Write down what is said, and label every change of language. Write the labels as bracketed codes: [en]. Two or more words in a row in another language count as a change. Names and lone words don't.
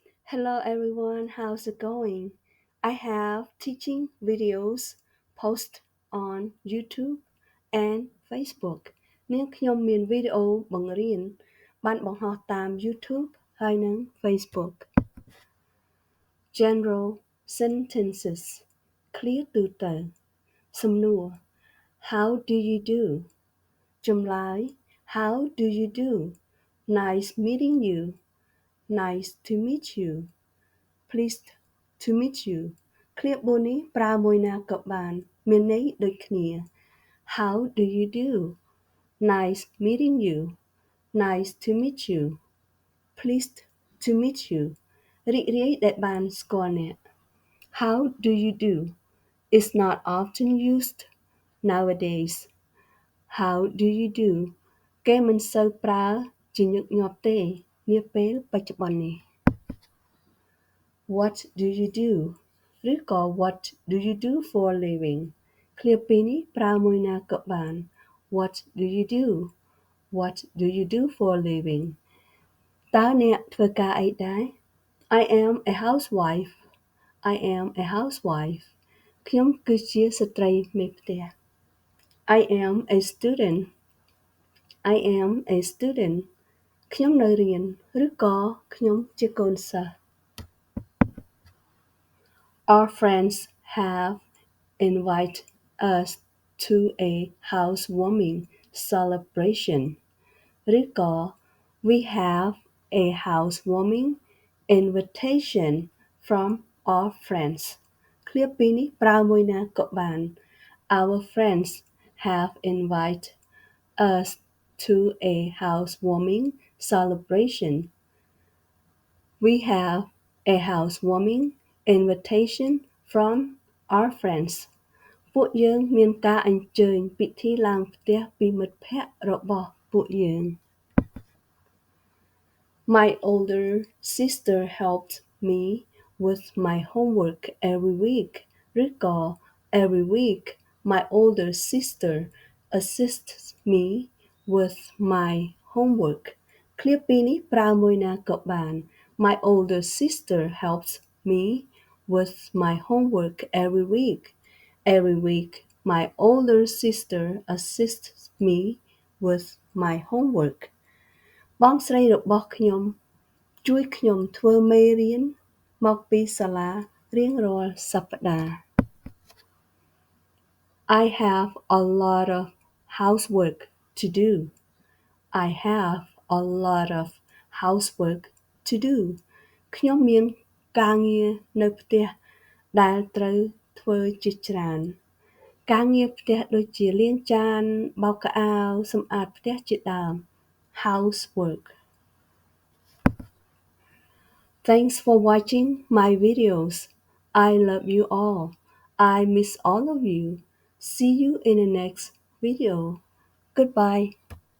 [en] Hello everyone, how's it going? I have teaching videos post on YouTube and Facebook [km] នាងខ្ញុំមានវីដេអូបង្រៀនបានបង្ហោះតាម YouTube ហើយនិង Facebook [en] General sentences [km] ឃ្លាទូទៅ [en] សំណួរ How do you do ចម្លើយ How do you do Nice meeting you Nice to meet you Pleased to meet you [km] ឃ្លា4នេះប្រើមួយណាក៏បានមានន័យដូចគ្នា [en] How do you do Nice meeting you Nice to meet you Pleased to meet you [km] រីករាយដែលបានស្គាល់អ្នក [en] How do you do is not often used nowadays How do you do [km] គេមិនសូវប្រើជាញឹកញាប់ទេនាពេលបច្ចុប្បន្ននេះ [en] What do you do ឬក៏ What do you do for a living [km] ឃ្លាពីរនេះប្រើ មួយណាក៏បាន [en] What do you do What do you do for a living [km] តើអ្នកធ្វើការអីដែរ [en] I am a housewife I am a housewife [km] ខ្ញុំគឺជាស្ត្រីមេផ្ទះ [en] I am a student I am a student [km] ខ្ញុំនៅរៀនឬក៏ខ្ញុំជាកូនសិស្ស [en] Our friends have invited us to a housewarming celebration ឬក៏ We have a housewarming invitation from our friends [km] ឃ្លាពីរនេះប្រើមួយណាក៏បាន [en] Our friends have invited us to a housewarming celebration We have a housewarming invitation from our friends [km] ពួកយើងមានការអញ្ជើញពិធីឡើងផ្ទះពីមិត្តភ័ក្តិរបស់ពួកយើង [en] My older sister helped me with my homework every week ឬក៏ Every week my older sister assists me with my homework [km] ឃ្លាពីរនេះប្រើមួយណាក៏បាន [en] My older sister helps me with my homework every week Every week my older sister assists me with my homework [km] បងស្រីរបស់ខ្ញុំជួយខ្ញុំធ្វើមេរៀនមកពីសាលារៀងរាល់សប្តាហ៍ [en] I have a lot of housework to do I have a lot of housework to do [km] ខ្ញុំមានការងារនៅផ្ទះដែលត្រូវធ្វើជាច្រើនការងារផ្ទះដូចជាលាងចានបោកខោអាវសម្អាតផ្ទះជាដើម [en] housework Thanks for watching my videos I love you all I miss all of you See you in the next video Goodbye